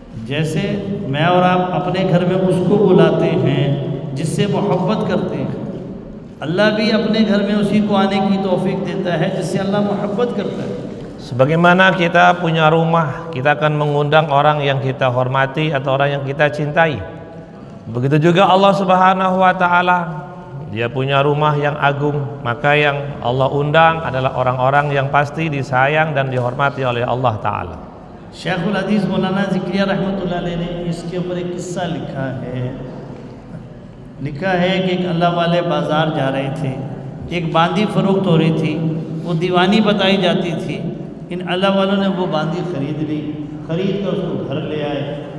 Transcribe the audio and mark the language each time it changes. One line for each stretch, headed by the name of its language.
Hindi: जैसे मैं और आप अपने घर में उसको बुलाते हैं जिससे मोहब्बत करते हैं, अल्लाह भी अपने घर में उसी को आने की तौफीक देता है जिससे अल्लाह मोहब्बत करता है।
Indonesian: Sebagaimana kita punya rumah, kita akan mengundang orang yang kita hormati atau orang yang kita cintai. Begitu juga Allah Subhanahu wa taala, Dia punya rumah yang agung, maka yang Allah undang adalah orang-orang yang pasti disayang dan dihormati oleh Allah taala.
Hindi: शेखुल हदीस मौलाना ज़िक्रिया रहमतुल्लाह अलैह ने इसके ऊपर एक किस्सा लिखा है कि एक अल्लाह वाले बाज़ार जा रहे थे, एक बांदी फ़रोख्त हो रही थी, वो दीवानी बताई जाती थी। इन अल्लाह वालों ने वो बांदी ख़रीद ली, ख़रीद कर उसको घर ले आए।